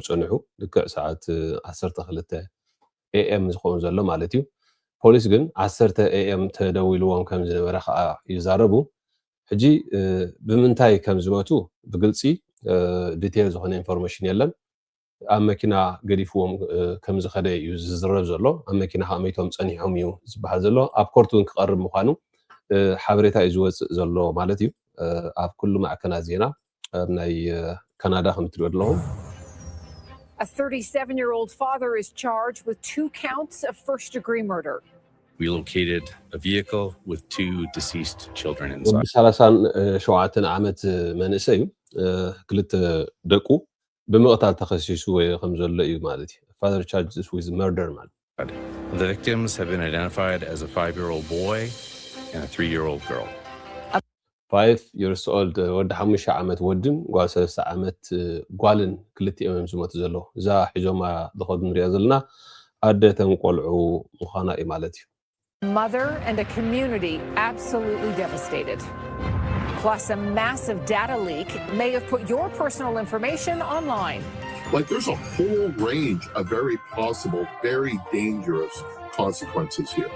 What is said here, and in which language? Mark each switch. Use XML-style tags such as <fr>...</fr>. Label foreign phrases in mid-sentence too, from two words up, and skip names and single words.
<ti>ዝፀንሑ ልክዕ ሰዓት 12 AM ዝኸውን ዘሎ ማለት እዩ ፖሊስ ግን 10 AM ተደዊልዎም ከም ዝነበረ ከዓ ይዛረቡ ሕጂ ብምንታይ ከም ዝመቱ ብግልፂ ዲቴል ዝኾነ ኢንፎርሜሽን የለን ኣብ መኪና ገዲፍዎም ከም ዝኸደ እዩ ዝዝረብ ዘሎ ኣብ መኪና ከመይቶም ፀኒሖም እዩ ዝበሃል ዘሎ ኣብ ኮርቱን ክቐርብ ምዃኑ ሓበሬታ እዩ ዝወፅእ ዘሎ ማለት እዩ ኣብ ኩሉ ማዕከናት ዜና ናይ ካናዳ ከም ትሪኡ ኣለኹም</ti> <en>A 37-year-old father is charged with 2 counts of first-degree murder. We located a vehicle with 2 deceased children inside.</en> <ti>37 ዓመት መንእሰይ ክልተ ደቁ ብምቕታል ተኸሲሱ ወይ ከም ዘሎ እዩ ማለት እዩ</ti> <en>father charges with murder man. The victims have been identified as a 5-year-old boy and a 3-year-old girl. 5 years old</en> <ti>ወዲ 5 ዓመት ወድን ጓል 3 ዓመት ጓልን ክልቲኦም ዝሞቱ ዘሎ እዛ ሒዞማ ዝኸዱ ንሪኣ ዘለና ኣደተን ቆልዑ ምዃና እዩ ማለት እዩ</ti> <en>Mother and a community absolutely devastated. Plus, a massive data leak may have put your personal information online. Like there's a whole range of very possible, very dangerous consequences here.</en>